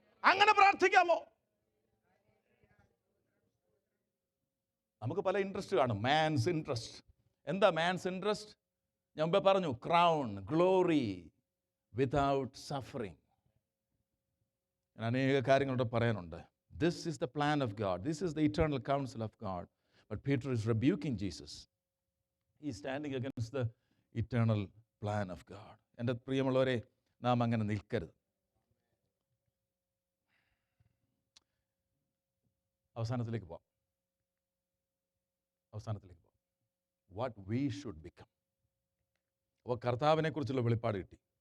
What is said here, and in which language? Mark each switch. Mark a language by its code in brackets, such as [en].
[ml] അങ്ങനെ പ്രാർത്ഥിക്കാമോ? നമുക്ക് പല ഇൻട്രസ്റ്റ് കാണും. Man's interest. എന്താ മാൻസ് ഇൻട്രസ്റ്റ്? ഞാൻ മുമ്പേ പറഞ്ഞു, [en] Crown, glory without suffering. [ml] ഞാൻ അനേക കാര്യങ്ങളോട് പറയാനുണ്ട്. [en] This is the plan of God. This is the eternal counsel of God. But Peter is rebuking Jesus. He is standing against the eternal plan of God. [ml] എൻ്റെ പ്രിയമുള്ളവരെ, നാം അങ്ങനെ നിൽക്കരുത്. അവസാനത്തിലേക്ക് പോവാം. [en] What we should become. [ml] അപ്പോൾ കർത്താവിനെ കുറിച്ചുള്ള വെളിപ്പാട് കിട്ടി.